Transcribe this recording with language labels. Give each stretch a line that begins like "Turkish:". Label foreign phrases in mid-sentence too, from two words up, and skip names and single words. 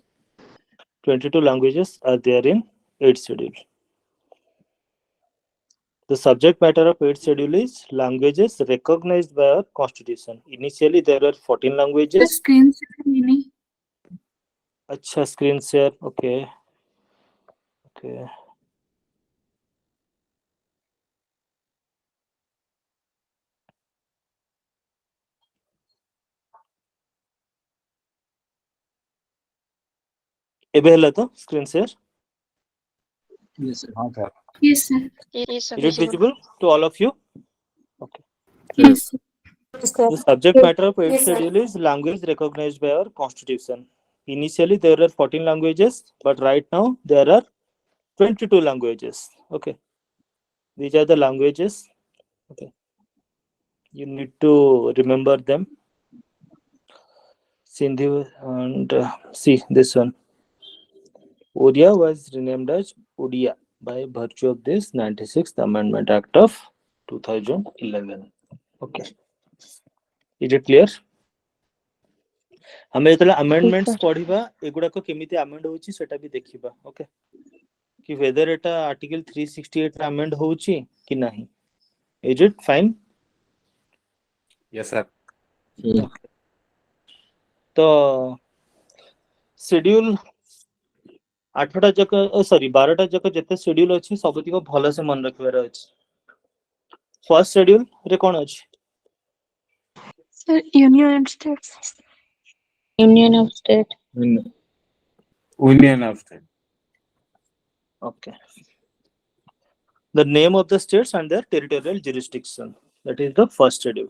English: 22 languages are there in 8th schedule. The subject matter of 8th schedule is languages recognized by our constitution. Initially, there were 14 The languages. screen share mini. Acha, screen share. Okay.
Odia: Okay. ଏବେ ହେଲା ତ
English: screen share? Yes, sir.
Hindi: हाँ सर
English: Yes, sir. Yes, Is it visible to all of you? Okay. Yes, sir. The subject matter of 8th Yes, sir. schedule is language recognized by our constitution. Initially, there were 14 languages, but right now there are 22 languages. Okay. These are the languages. Okay. You need to remember them. Sindhi and see this one. Odia was renamed as Odia by virtue of this 96th Amendment Act of 2011. Okay. Is it clear?
Odia: ଆମେ ଯେତେବେଳେ amendments ପଢିବା ଏଗୁଡାକ କେମିତି amend ହଉଛି ସେଟା ବି ଦେଖିବା. Okay. କି whether এটা article 368 ରେ amend ହଉଛି କି ନାହିଁ.
English: Is it fine? yes sir
Odia: ତ schedule 8ଟା ଯାକ ସରି 12ଟା ଯାକ ଯେତେ schedule ଅଛି ସବୁତିକ ଭଲସେ ମନେ ରଖିବାର ଅଛି.
English: First schedule
Odia: ରେ କଣ ଅଛି?
English: Sir, Union and States. Union of State. union of state Okay. The name of the states and their territorial jurisdiction. That is the first schedule.